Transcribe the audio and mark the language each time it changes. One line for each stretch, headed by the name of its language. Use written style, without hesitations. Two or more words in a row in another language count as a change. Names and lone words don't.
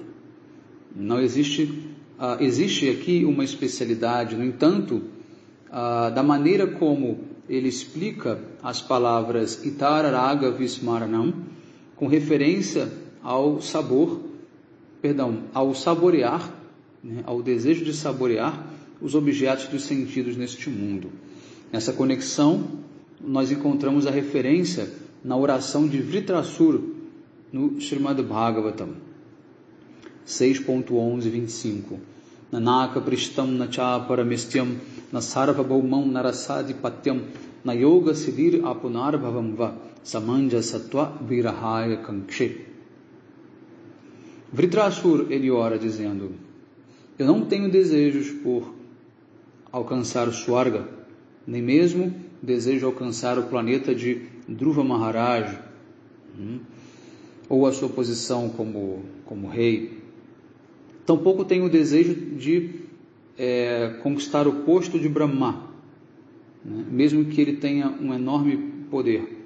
Portuguese: Não existe aqui uma especialidade, no entanto, da maneira como ele explica as palavras
Sanskrit: इतरराग विस्मरणम्,
Portuguese: com referência ao saborear, né, ao desejo de saborear os objetos dos sentidos neste mundo. Nessa conexão, nós encontramos a referência na oração de Vritrasura, no Srimad Bhagavatam 6.11.25.
Sanskrit: ननाक पृष्ठं नच पारमेष्ठ्यं न सार्वभौमं नरसाधिपत्यं न योग सिद्धिर् अपुनर्भवं वा समञ्ज सत्त्व विरहय्य काङ्क्षे.
Portuguese: Vritrasura, ele ora dizendo: eu não tenho desejos por alcançar o Swarga, nem mesmo desejo alcançar o planeta de Dhruva Maharaj, ou a sua posição como rei. Tampouco tenho o desejo de conquistar o posto de Brahma, né, mesmo que ele tenha um enorme poder.